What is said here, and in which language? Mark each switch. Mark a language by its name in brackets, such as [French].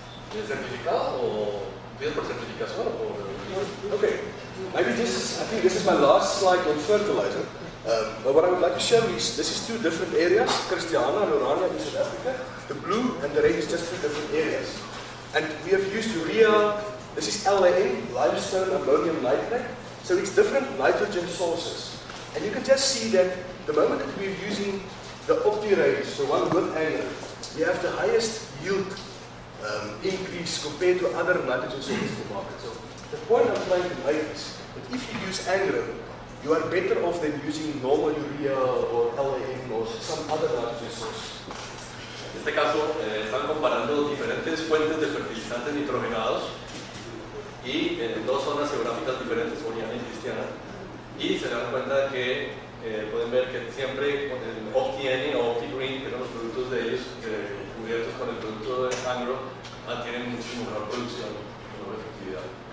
[Spanish] ¿Tienes certificado o pides por certificación o por...? [English] Okay, maybe I think this is my last slide on fertilizer. But what I would like to show is, this is 2 different areas, Christiana and Orania in South Africa. The blue and the red is just 2 different areas. And we have used urea, this is LAN, limestone ammonium nitrate. So it's different nitrogen sources. And you can just see that the moment that we're using the OptiRange, so one with Angro, we have the highest yield increase compared to other nitrogen sources in the market. So the point I'm trying to make is that if you use Angro, you are better off than using normal urea or LAN or some other nitrogen source. [Spanish] En este caso, están comparando diferentes fuentes de fertilizantes nitrogenados y en 2 zonas geográficas diferentes, Oriana y Cristiana, y se dan cuenta que pueden ver que siempre con el OptiN o OptiGreen, que eran los productos de ellos, cubiertos con el producto de Angro, tienen muchísimo mejor producción y mejor efectividad.